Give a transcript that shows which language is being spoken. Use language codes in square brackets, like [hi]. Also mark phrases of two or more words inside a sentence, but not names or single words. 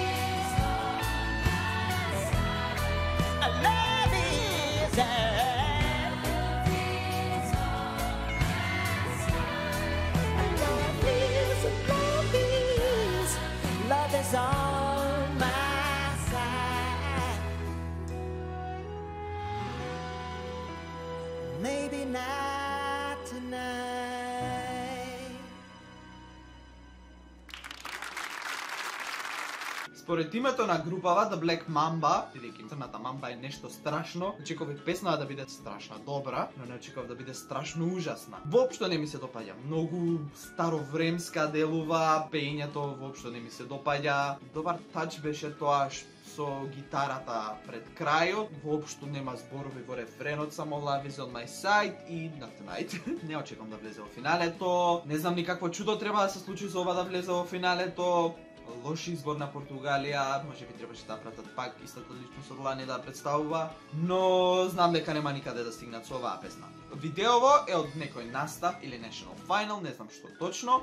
[en] Love is Love is on my side. Maybe not tonight. [mk] Според името на групава The Black Mamba, бидејќи црната мамба е нешто страшно, очекував песната да биде страшна добра, но не очекував да биде страшно ужасна. Воопшто не ми се допаѓа. Многу старовремска делува, пеењето воопшто не ми се допаѓа. Добар тач беше тоа со гитарата пред крајот, воопшто нема зборови во рефренот, само [en] Love is on my side [mk] и на tonight. Не очекувам да влезе во финалето. Не знам ни какво чудо треба да се случи за ова да влезе во финалето. Лош избор на Португалија, може би требаше да пратат пак истата личност од лани да представува, но знам дека нема никаде да стигнат со оваа песна. Видеово е од некој настав или [en] National Final, [mk] не знам што точно.